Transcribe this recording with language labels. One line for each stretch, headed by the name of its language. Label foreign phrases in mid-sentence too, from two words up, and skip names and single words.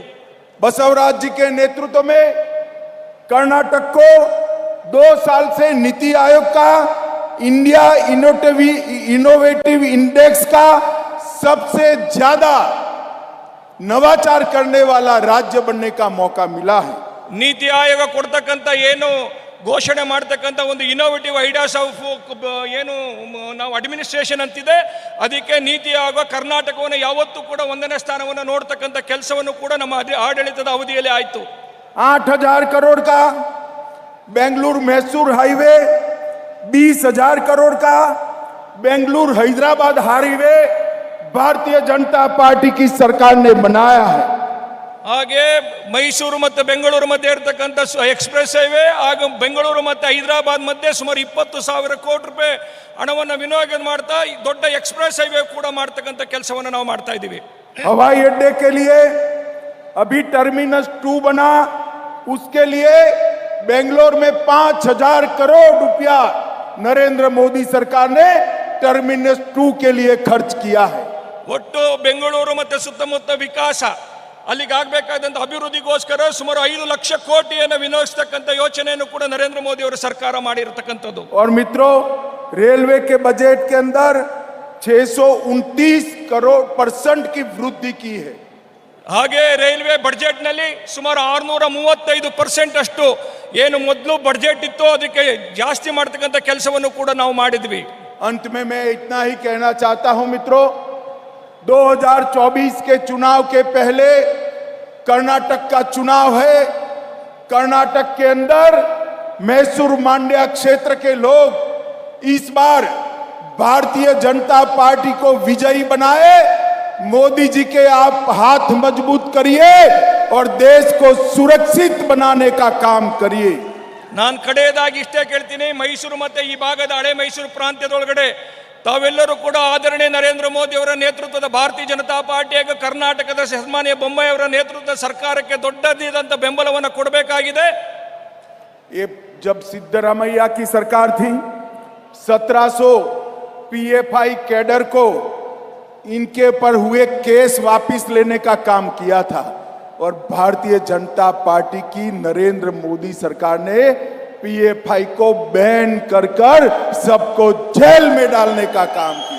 Hindi: बसवराज जी के नेतृत्व में कर्नाटक को 2 साल से नीति आयोग का इंडिया इनोवेटिव इंडेक्स का सबसे ज्यादा नवाचार करने वाला राज्य बनने का मौका मिला है।
Kannada: ನೀತಿ ಆಯೋಗ ಕೊಡ್ತಕ್ಕಂಥ ಏನು ಘೋಷಣೆ ಮಾಡ್ತಕ್ಕಂಥ ಒಂದು
English: innovative ideas of
Kannada: ಏನು ನಾವು ಅಡ್ಮಿನಿಸ್ಟ್ರೇಷನ್ ಅಂತಿದೆ, ಅದಕ್ಕೆ ನೀತಿ ಆಯೋಗ ಕರ್ನಾಟಕವನ್ನು ಯಾವತ್ತೂ ಕೂಡ 1ನೇ ಸ್ಥಾನವನ್ನು ನೋಡ್ತಕ್ಕಂಥ ಕೆಲಸವನ್ನು ಕೂಡ ನಮ್ಮ ಆಡಳಿತದ ಅವಧಿಯಲ್ಲಿ ಆಯಿತು।
Hindi: 8,000 करोड़ का बेंगलुरु मैसूर हाईवे, 20,000 करोड़ का बेंगलुरु हैदराबाद हाईवे भारतीय जनता पार्टी की सरकार ने बनाया है।
Kannada: ಹಾಗೆ ಮೈಸೂರು ಮತ್ತು ಬೆಂಗಳೂರು ಮಧ್ಯೆ ಇರತಕ್ಕಂಥ
English: express highway
Kannada: ಹಾಗೂ ಬೆಂಗಳೂರು ಮತ್ತು ಹೈದರಾಬಾದ್ ಮಧ್ಯೆ ಸುಮಾರು 20,000 ಕೋಟಿ ರೂಪಾಯಿ ಹಣವನ್ನು ವಿನಿಯೋಗ ಮಾಡ್ತಾ ದೊಡ್ಡ
English: express highway
Kannada: ಕೂಡ ಮಾಡ್ತಕ್ಕಂಥ ಕೆಲಸವನ್ನು ನಾವು ಮಾಡ್ತಾ ಇದ್ದೀವಿ।
Hindi: हवाई अड्डे के लिए अभी टर्मिनस 2 बना, उसके लिए बेंगलोर में 5,000 करोड़ रुपया नरेंद्र मोदी सरकार ने टर्मिनस 2 के लिए खर्च किया है।
Kannada: ಒಟ್ಟು ಬೆಂಗಳೂರು ಮತ್ತು ಸುತ್ತಮುತ್ತ ವಿಕಾಸ ಅಲ್ಲಿಗೆ ಆಗಬೇಕಾದಂತ ಅಭಿವೃದ್ಧಿಗೋಸ್ಕರ ಸುಮಾರು 5 ಲಕ್ಷ ಕೋಟಿಯನ್ನು ವಿನಿಯೋಗಿಸತಕ್ಕಂತ ಯೋಜನೆಯನ್ನು ಕೂಡ ನರೇಂದ್ರ ಮೋದಿ ಅವರ ಸರ್ಕಾರ ಮಾಡಿರತಕ್ಕಂತದ್ದು।
Hindi: और मित्रों, रेलवे के बजट के अंदर 629 करोड़% की वृद्धि की है।
Kannada: ಹಾಗೆ
English: railway budget
Kannada: ನಲ್ಲಿ ಸುಮಾರು 635% ಅಷ್ಟು ಏನು ಮೊದಲು ಬಜೆಟ್ ಇತ್ತು ಅದಕ್ಕೆ ಜಾಸ್ತಿ ಮಾಡತಕ್ಕಂತ ಕೆಲಸವನ್ನು ಕೂಡ ನಾವು ಮಾಡಿದ್ವಿ।
Hindi: अंत में मैं इतना ही कहना चाहता हूं मित्रों, 2024 के चुनाव के पहले कर्नाटक का चुनाव है। कर्नाटक के अंदर मैसूर मांड्या क्षेत्र के लोग इस बार भारतीय जनता पार्टी को विजयी बनाए। मोदी जी के आप हाथ मजबूत करिए और देश को सुरक्षित बनाने का काम करिए।
Kannada: ನಾನು ಕಡೆಯದಾಗಿ ಇಷ್ಟೇ ಕೇಳ್ತೀನಿ, ಮೈಸೂರು ಮತ್ತೆ ಈ ಭಾಗದ ಹಳೆ ಮೈಸೂರು ಪ್ರಾಂತ್ಯದೊಳಗಡೆ ತಾವೆಲ್ಲರೂ ಕೂಡ ಆದರಣೀಯ ನರೇಂದ್ರ ಮೋದಿ ಅವರ ನೇತೃತ್ವದ ಭಾರತೀಯ ಜನತಾ ಪಾರ್ಟಿ ಹಾಗೂ ಕರ್ನಾಟಕದ ಸನ್ಮಾನ್ಯ ಬೊಮ್ಮಾಯಿ ಅವರ ನೇತೃತ್ವದ ಸರ್ಕಾರಕ್ಕೆ ದೊಡ್ಡದಾದಂತ ಬೆಂಬಲವನ್ನು ಕೊಡಬೇಕಾಗಿದೆ।
Hindi: ये जब सिद्धरामैया की सरकार थी, 1700 पीएफआई कैडर को इनके पर हुए केस वापस लेने का काम किया था और भारतीय जनता पार्टी की नरेंद्र मोदी सरकार ने पीएफआई को बैन कर सबको जेल में डालने का काम किया।